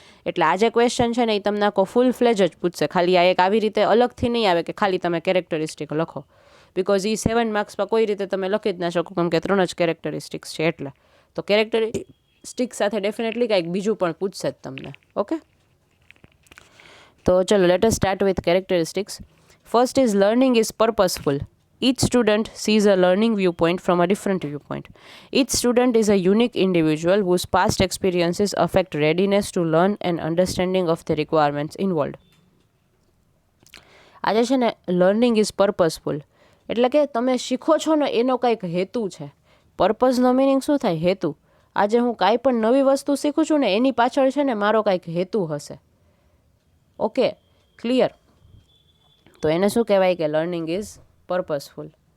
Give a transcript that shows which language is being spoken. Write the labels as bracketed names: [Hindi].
[Gujarati] એટલે આ જે ક્વેશ્ચન છે ને એ તમને આખો ફૂલ ફ્લેજ જ પૂછશે. ખાલી આ એક આવી રીતે અલગથી નહીં આવે કે ખાલી તમે કેરેક્ટરિસ્ટિક લખો, બિકોઝ એ 7 માર્ક્સમાં કોઈ રીતે તમે લખી જ ના શકો, કેમ કે 3 જ કેરેક્ટરિસ્ટિક્સ છે. એટલે તો કેરેક્ટરિસ્ટિક્સ સાથે ડેફિનેટલી કાંઈક બીજું પણ પૂછશે જ તમને. [English] okay, [Gujarati] તો ચલો [English] Let us start with characteristics. First is learning is purposeful. Each student sees a learning viewpoint from a different viewpoint. Each student is a unique individual whose past experiences affect readiness to learn and understanding of the requirements involved. [Gujarati] આજે છે ને [English] learning is purposeful [Gujarati] એટલે કે તમે શીખો છો ને એનો કંઈક હેતુ છે. પર્પઝનો મિનિંગ શું થાય? હેતુ. આજે હું કાંઈ પણ નવી વસ્તુ શીખું છું ને એની પાછળ છે ને મારો કાંઈક હેતુ હશે. Okay, clear? તો એને શું કહેવાય કે [English] Learning is purposeful.